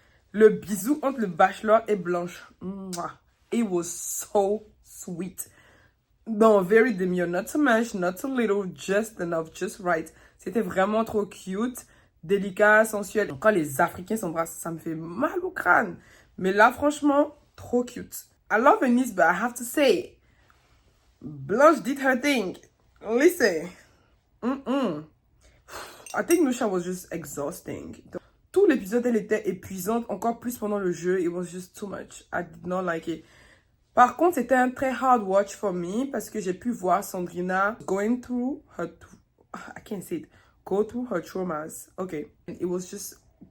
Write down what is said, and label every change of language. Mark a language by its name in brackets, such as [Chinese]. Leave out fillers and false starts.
[French] Le bisou entre le bachelor et Blanche. Mwah. [English] It was so sweet. No, very demure. Not too much, not too little. Just enough, just right. [French] C'était vraiment trop cute. Délicat, sensuel. Quand les Africains s'embrassent, ça me fait mal au crâne. Mais là, franchement, trop cute. [English] I love Eunice, but I have to say, Blanche did her thing. Listen. I think Nusha was just exhausting. [French] Tout l'épisode, elle était épuisante, encore plus pendant le jeu. [English] It was just too much. I did not like it. [French] Par contre, c'était un très [English] hard watch for me [French] parce que j'ai pu voir Sandrina [English] going through her... I can't say it. Go through her traumas. Okay. It was just...